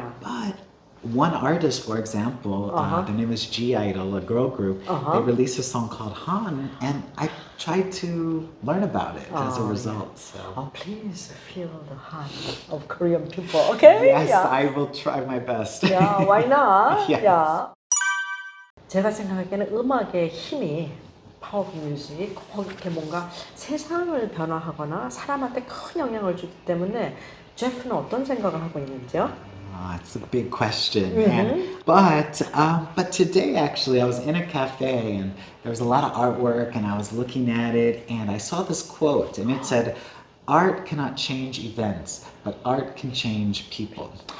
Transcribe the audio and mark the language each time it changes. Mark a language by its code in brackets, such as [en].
[en] But one artist, for example, the name is G-Idol, a girl group, they released a song called Han, and I tried to learn about it as a result. So. Oh, please feel the heart of Korean people, okay? Yes, I will try my best. Yeah, why not? Yes. Yeah. [ko] 제가 생각하기에는 음악의 힘이 파워풀 뮤직 꼭 이렇게 뭔가 세상을 변화하거나 사람한테 큰 영향을 주기 때문에 제프는 어떤 생각을 하고 있는지요? [en] It's a big question. But today actually I was in a cafe and there was a lot of artwork and I was looking at it and I saw this quote and it said, "Art cannot change events, but art can change people."